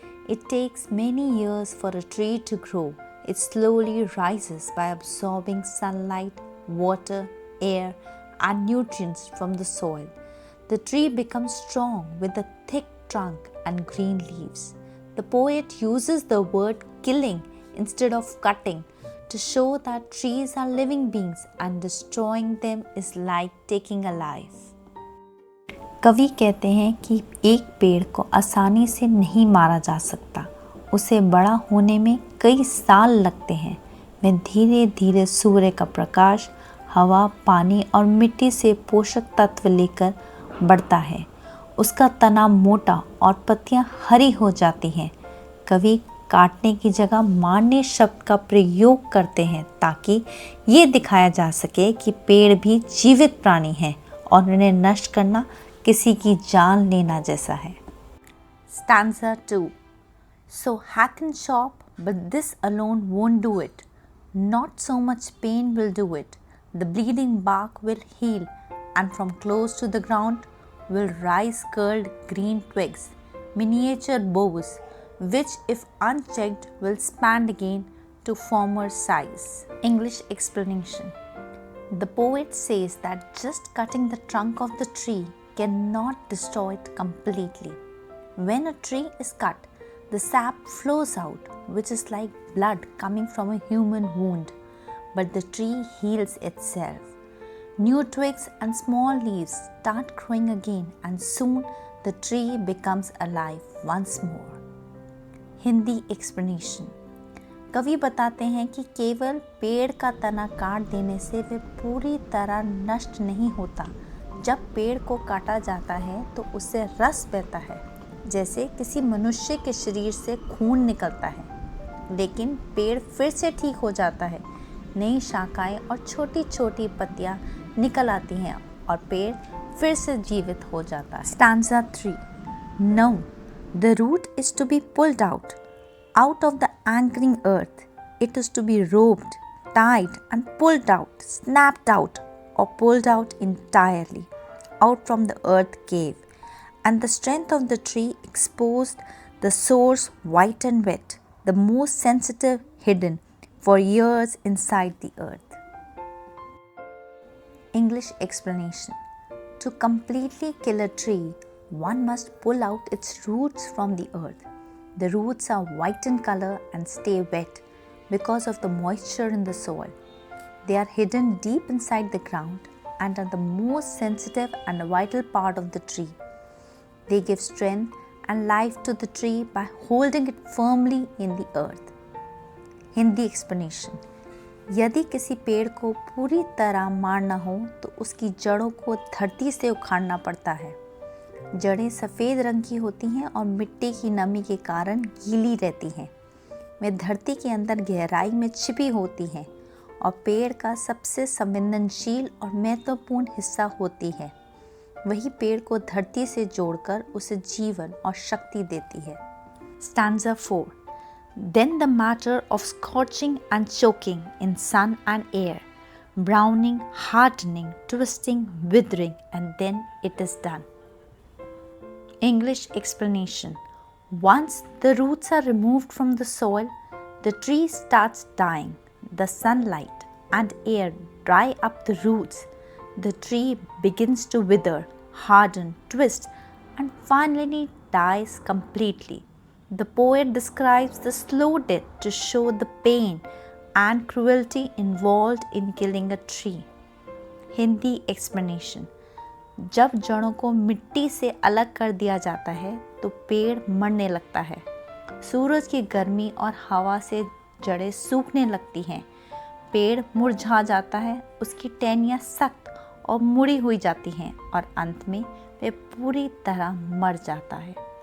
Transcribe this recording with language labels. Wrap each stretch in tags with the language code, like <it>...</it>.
<en>It takes many years for a tree to grow. It slowly rises by absorbing sunlight, water, air, and nutrients from the soil. The tree becomes strong with a thick trunk and green leaves. The poet uses the word killing instead of cutting to show that trees are living beings and destroying them is like taking a life.</en> <hi>कवि कहते हैं कि एक पेड़ को आसानी से नहीं मारा जा सकता, उसे बड़ा होने में कई साल लगते हैं। वह धीरे धीरे सूर्य का प्रकाश, हवा, पानी और मिट्टी से पोषक तत्व लेकर बढ़ता है। उसका तना मोटा और पत्तियां हरी हो जाती हैं। कवि काटने की जगह मारने शब्द का प्रयोग करते हैं ताकि ये दिखाया जा सके कि पेड़ भी जीवित प्राणी हैं और उन्हें नष्ट करना किसी की जान लेना जैसा है।</hi> <en>Stanza 2. So hack and chop, but this alone won't do it. Not so much pain will do it. The bleeding bark will heal, and from close to the ground will rise curled green twigs, miniature boughs, which if unchecked will expand again to former size. English explanation. The poet says that just cutting the trunk of the tree cannot destroy it completely. When a tree is cut, the sap flows out, which is like blood coming from a human wound, but the tree heals itself. New twigs and small leaves start growing again, and soon the tree becomes alive once more. Hindi explanation.</en> <hi>कवि बताते हैं कि केवल पेड़ का तना काट देने से वह पूरी तरह नष्ट नहीं होता। जब पेड़ को काटा जाता है तो उससे रस बहता है, जैसे किसी मनुष्य के शरीर से खून निकलता है। लेकिन पेड़ फिर से ठीक हो जाता है, नई शाखाएं और छोटी छोटी पत्तियां निकल आती हैं और पेड़ फिर से जीवित हो जाता है।</hi> <en>Stanza 3. No, the root is to be pulled out of the anchoring earth. It is to be roped, tied and pulled out, snapped out or pulled out entirely, out from the earth cave, and the strength of the tree exposed, the source white and wet, the most sensitive hidden for years inside the earth. English explanation. To completely kill a tree, one must pull out its roots from the earth. The roots are white in color and stay wet because of the moisture in the soil. They are hidden deep inside the ground and are the most sensitive and vital part of the tree. They give strength and life to the tree by holding it firmly in the earth. Hindi explanation.</en> <hi>यदि किसी पेड़ को पूरी तरह मारना हो तो उसकी जड़ों को धरती से उखाड़ना पड़ता है। जड़ें सफ़ेद रंग की होती हैं और मिट्टी की नमी के कारण गीली रहती हैं। वे धरती के अंदर गहराई में छिपी होती हैं और पेड़ का सबसे संवेदनशील और महत्वपूर्ण हिस्सा होती है। वही पेड़ को धरती से जोड़कर उसे जीवन और शक्ति देती है।</hi> <en>Stanza 4. Then the matter of scorching and choking in sun and air, browning, hardening, twisting, withering, and then it is done. English explanation. Once the roots are removed from the soil, the tree starts dying. The sunlight and air dry up the roots. The tree begins to wither, harden, twist, and finally dies completely. The poet describes the slow death to show the pain and cruelty involved in killing a tree. Hindi explanation.</en> <hi>जब जड़ों को मिट्टी से अलग कर दिया जाता है तो पेड़ मरने लगता है। सूरज की गर्मी और हवा से जड़ें सूखने लगती हैं। पेड़ मुरझा जाता है, उसकी टहनियाँ सख्त और मुड़ी हुई जाती हैं और अंत में वह पूरी तरह मर जाता है।</hi>